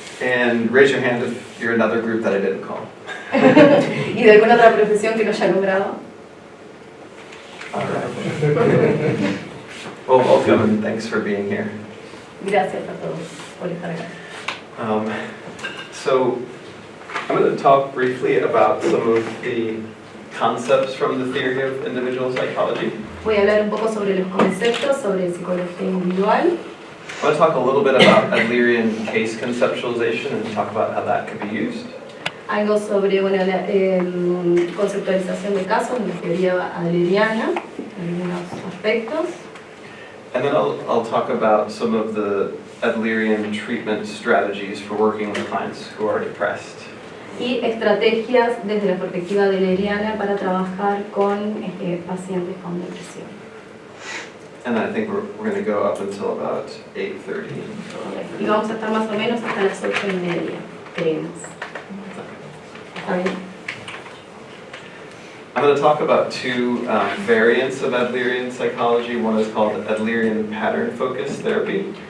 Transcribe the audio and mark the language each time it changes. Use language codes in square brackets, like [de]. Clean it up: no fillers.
[en] And raise your hand if you're another group that I didn't call. [es] ¿Y de alguna otra profesión que no haya nombrado? [en] All right. Well, welcome and thanks for being here. [es] Gracias a todos por estar acá. [en] So I'm going to talk briefly about some of the concepts from the theory of individual psychology. [es] Voy a hablar un poco sobre los conceptos, sobre psicología individual. [en] I want to talk a little bit about Adlerian case conceptualization and talk about how that could be used. [es] Algo sobre la conceptualización de casos, la teoría adleriana, algunos aspectos. [en] And then I'll talk about some of the Adlerian treatment strategies for working with clients who are depressed. [es] Y estrategias desde la perspectiva adleriana para trabajar con pacientes con depresión. [en] And I think we're going to go up until about 8:30. [es] Y vamos a estar más o menos hasta las 8:30, creemos. ¿Está bien? [en] I'm going to talk about two variants of Adlerian psychology. One is called Adlerian pattern focused therapy.